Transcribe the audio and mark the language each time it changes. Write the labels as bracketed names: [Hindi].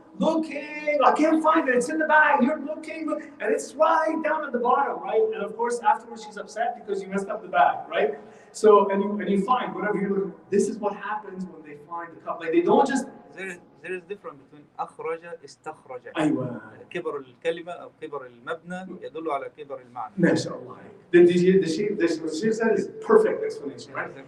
[English] looking, I can't find it, it's in the bag, you're looking, and it's right down at the bottom, right? And of course, afterwards she's upset because you messed up the bag, right? So, and you find whatever you're looking for. This is what happens when they find the cup. Like, they don't just... There is difference between أخرج استخرج. [Arabic] أيوة. كبر الكلمة أو كبر المبنى يدل على كبر المعنى. ما شاء الله. [English] What she said is perfect explanation, right?